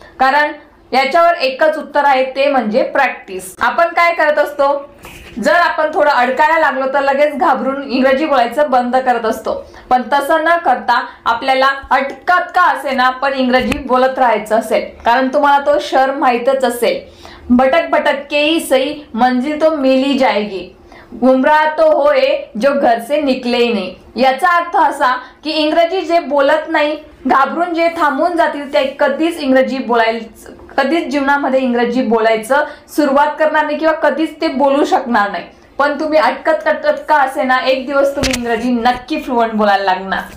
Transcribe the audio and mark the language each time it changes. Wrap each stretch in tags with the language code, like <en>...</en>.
<mr>कारण याच्यावर एकच उत्तर आहे, ते म्हणजे प्रॅक्टिस. आपण काय करत असतो, जर आपण थोडं अडकायला लागलो तर लगेच घाबरून इंग्रजी बोलायचं बंद करत असतो. पण तसं न करता आपल्याला अटकत का असेना पण इंग्रजी बोलत राहायचं असेल, कारण तुम्हाला तो शर माहीतच असेल.</mr> <hi>भटक भटक के ही सही मंजिल तो मिल ही जाएगी, गुमराह तो होए जो घर से निकले ही नहीं.</hi> <mr>याचा अर्थ असा की इंग्रजी जे बोलत नाही, घाबरून जे थांबून जातील, ते कधीच कधीच जीवनामध्ये इंग्रजी बोलायचं सुरुवात करणार नाही किंवा कधीच ते बोलू शकणार नाही. पण तुम्ही अटकत का असेना एक दिवस तुम्ही इंग्रजी नक्की फ्लुएंट बोलायला लागणार.</mr>